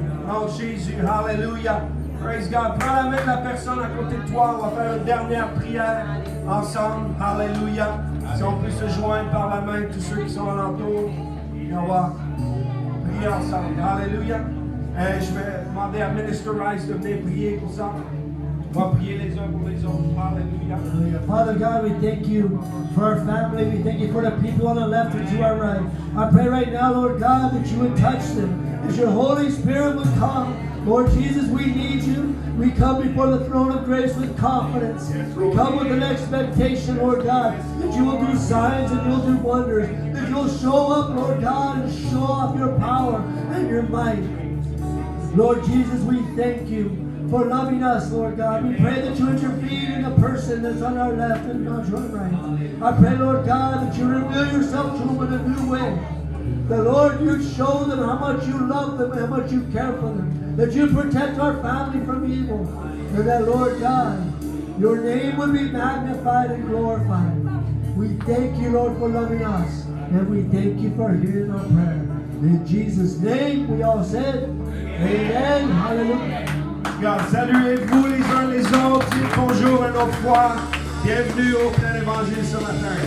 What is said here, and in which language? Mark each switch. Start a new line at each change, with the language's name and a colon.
French: Oh Jésus, hallelujah. Praise God. Prends la main de la personne à côté de toi. On va faire une dernière prière ensemble. Hallelujah. Si on peut se joindre par la main, tous ceux qui sont alentour, et on va prier ensemble. Hallelujah. Je vais demander à Minister Rice de venir prier pour ça. On va prier les uns pour les autres. Hallelujah.
English: Father God, we thank you for our family. We thank you for the people on the left and to our right. I pray right now, Lord God, that you would touch them, that your Holy Spirit would come. Lord Jesus, we need you. We come before the throne of grace with confidence. We come with an expectation, Lord God, that you will do signs and you'll do wonders. That you'll show up, Lord God, and show off your power and your might. Lord Jesus, we thank you for loving us, Lord God. We pray that you intervene in the person that's on our left and on our right. I pray, Lord God, that you reveal yourself to them in a new way. That, Lord, you show them how much you love them and how much you care for them. That you protect our family from evil. And that, Lord God, your name would be magnified and glorified. We thank you, Lord, for loving us. And we thank you for hearing our prayer. In Jesus' name, we all said, Amen. Hallelujah.
French: God, saluez-vous les uns les autres. Dites bonjour une autre fois. Bienvenue au plein évangile ce matin.